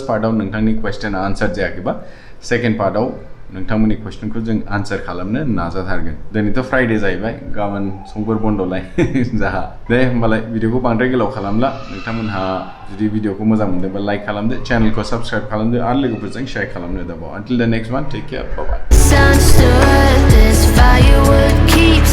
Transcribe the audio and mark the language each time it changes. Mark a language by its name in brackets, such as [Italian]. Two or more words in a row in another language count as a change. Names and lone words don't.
[Bodo] पार्टआव नोंथांनि कुवेश्चना आन्सार जायाखैबा सेकेन्ड पार्टआव नोंथांमोननि कुवेश्चनखौ जों आन्सार खालामनो नाजाथारगोन दिनैथ' फ्राइडे जाहैबाय गाबोन समफोर बन्द'लाय जाहा दे होमबालाय भिडिअखौ बांद्राय गोलाव खालामला नोंथांमोनहा जुदि भिडिअखौ मोजां मोनदोंबा लाइक खालामदो चेनेलखौ साबस्क्राइब खालामदो आरो लोगोफोरजों शेयार खालामनो दाबाव [English] until the next one take care bye bye